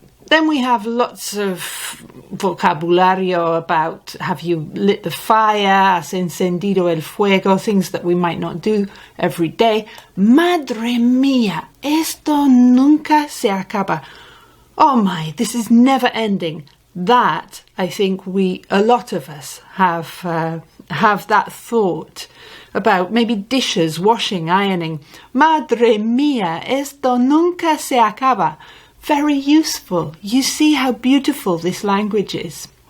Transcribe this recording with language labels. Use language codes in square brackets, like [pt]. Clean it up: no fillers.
[en] Then we have lots of vocabulario about have you lit the fire, [es] has encendido el fuego, [en] things that we might not do every day. [es] Madre mía, esto nunca se acaba. [en] Oh my, this is never ending. That, I think a lot of us have that thought about maybe dishes, washing, ironing. [es] Madre mía, esto nunca se acaba. [en] Very useful. You see how beautiful this language is.